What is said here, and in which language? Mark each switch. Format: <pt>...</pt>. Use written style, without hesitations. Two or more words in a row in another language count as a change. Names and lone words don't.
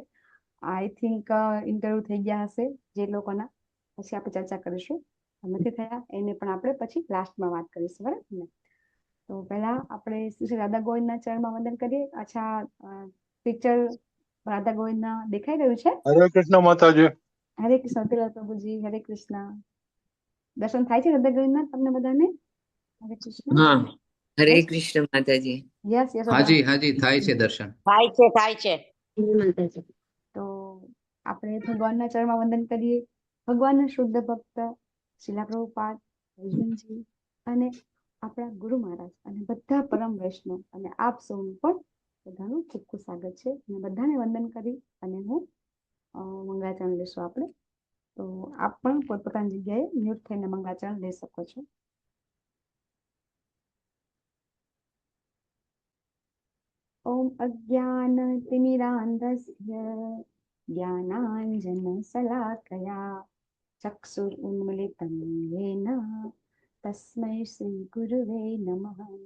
<en>I think</en> <gu>ઇન્ટરવ્યુ થઈ ગયા હશે જે લોકોના પછી આપણે ચર્ચા કરીશું નથી થયા એને પણ આપણે પછી લાસ્ટમાં વાત કરીશું બરાબર ને। તો પહેલા આપણે શ્રી રાધા ગોવિંદના ચરણમાં વંદન કરીએ। અચ્છા પિક્ચર રાધા ગોવિંદના દેખાઈ રહ્યું છે?</gu> <hi>हरे कृष्ण माताजी।</hi> <gu>હરે કૃષ્ણ તિલક પ્રભુજી હરે કૃષ્ણ દર્શન થાય છે રાધા ગોવિંદના તમને બધાને? હરે કૃષ્ણ।</gu> <hi>हाँ हरे कृष्ण माताजी।</hi> <en>yes yes</en> <gu>હાં જી થાય છે દર્શન। થાય છે। તો આપણે ભગવાનના ચરણમાં વંદન કરીએ। ભગવાનના શુદ્ધ ભક્ત શીલા પ્રભુપાદ અર્જુનજી અને આપણા ગુરુ મહારાજ અને બધા પરમ વૈષ્ણવ અને આપ સૌનું પણ બધાનું ખૂબ ખૂબ સ્વાગત છે અને બધાને વંદન કરી અને હું મંગળાચરણ લેશું આપણે। તો આપ પણ પોતપોતાની જગ્યાએ મ્યુટ થઈને મંગળાચરણ લઈ શકો છો।</gu> <sa>ओम अज्ञानतिमिरान्धस्य ज्ञानाञ्जनशलाकया चक्षुरुन्मिलितं येन तस्मै श्रीगुरुवे नमः।</sa>